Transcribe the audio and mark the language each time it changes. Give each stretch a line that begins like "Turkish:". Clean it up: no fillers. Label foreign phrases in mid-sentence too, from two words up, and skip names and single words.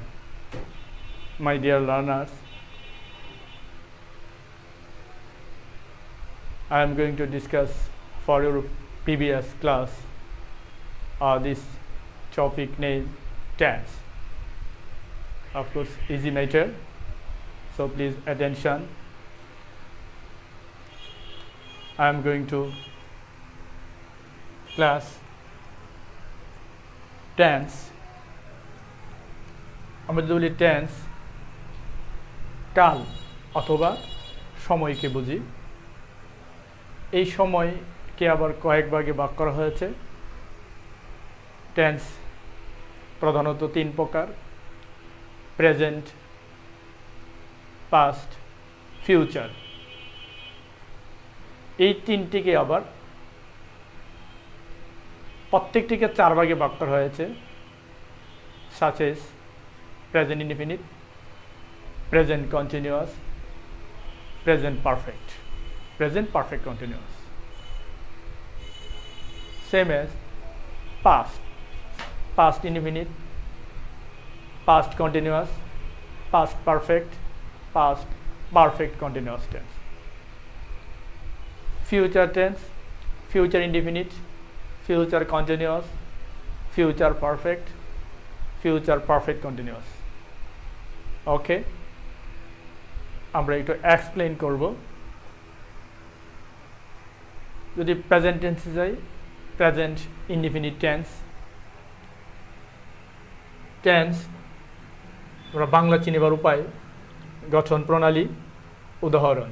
English: My dear learners, I am going to discuss for your previous class this topic named tense. Of course, easy matter, so please attention. I am going to class tense.
Bangla: আমরা যদি বলি টেন্স কাল অথবা সময়কে বুঝি। এই সময়কে আবার কয়েক ভাগে ভাগ করা হয়েছে। টেন্স প্রধানত তিন প্রকার:
English: present, past, future.
Bangla: এই তিনটিকে আবার প্রত্যেকটিকে চার ভাগে ভাগ করা হয়েছে,
English: such as present indefinite, present continuous, present perfect continuous. Same as past indefinite, past continuous, past perfect, past perfect continuous tense. Future tense, future indefinite, future continuous, future perfect continuous.
Bangla: ওকে, আমরা একটু এক্সপ্লেইন করব। যদি
English: present tense
Bangla: যাই,
English: present indefinite tense
Bangla: আমরা বাংলা চিনিবার উপায়, গঠন প্রণালী, উদাহরণ।